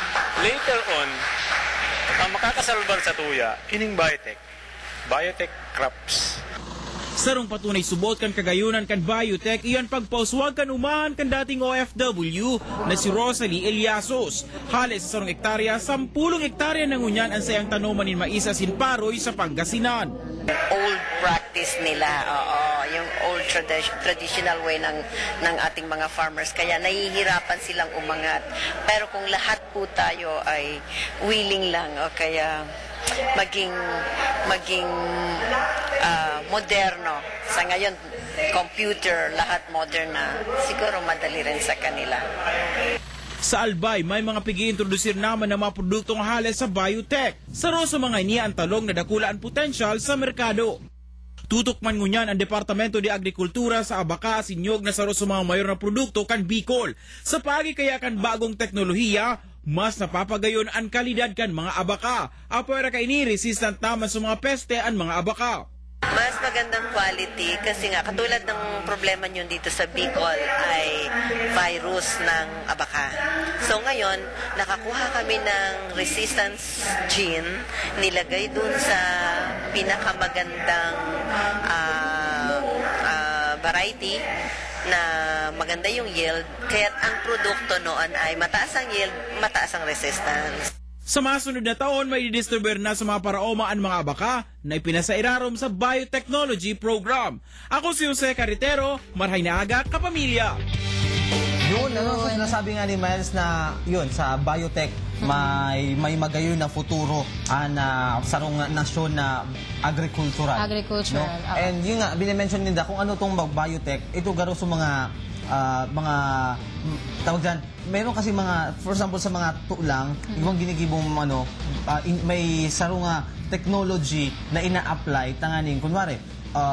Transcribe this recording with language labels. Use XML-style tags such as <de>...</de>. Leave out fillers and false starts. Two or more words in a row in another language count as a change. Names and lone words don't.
<bik>Later on, ang makakasalbar sa tuya, ining biotech crops. Sarong patunay subot kan kagayunan kan biotech, iyan pagpauswag kan umahan kan dating OFW na si Rosalie Eliasos. Halos sa sarong ektarya, 10 hektarya ng unyan ang sayang tanuman ni Maisa Sinparoy sa Pangasinan.</bik> <en>Old practice</en> <tl>nila, yung</tl> <en>old traditional way</en> <tl>ng ating mga farmers. Kaya nahihirapan silang umangat. Pero kung lahat po tayo ay willing lang, kaya maging moderno. Sa ngayon, computer, lahat modern na. Siguro madali rin sa kanila.</tl> <bik>Sa Albay, may mga pigi-introducir naman ng mga produktong hale sa biotech. Saro sa mga ini ang talong na dakula ang potensyal sa merkado. Tutok man ngunyan ang Departamento de Agrikultura sa Abaca sinyog na saro sa mga mayor na produkto kan Bicol. Sa pagi kaya kan bagong teknolohiya, mas napapagayon ang kalidad kan mga abaka. Apwera ka ini resistant naman sa mga peste ang mga abaka.</bik> <tl>Mas magandang quality kasi nga katulad ng problema nyo dito sa Bicol ay virus ng abaka. So ngayon, nakakuha kami ng</tl> <en>resistance gene,</en> <tl>nilagay dun sa pinakamagandang variety na maganda yung yield, kaya ang produkto noon ay mataas ang yield, mataas ang resistance.</tl> <bik>Sa masunod na taon, may didistribuer na sa mga paraoma ang mga abaka na ipinasairarom sa</bik> <en>biotechnology program.</en> <bik>Ako si Jose Carretero, marhay na aga, kapamilya. Yun, sinasabi nga ni Miles na yun, sa biotech, may magayon na futuro na sarong nasyon na agricultural. Agricultural. No? And yun nga, binimension nila kung ano itong biotech, ito garo sa mga tawag dyan, meron kasi mga,</bik> <en>for example,</en> <bik>sa mga tulang, ibang ginigibong may sarong technology na ina-apply, tanganin, kunwari,</bik>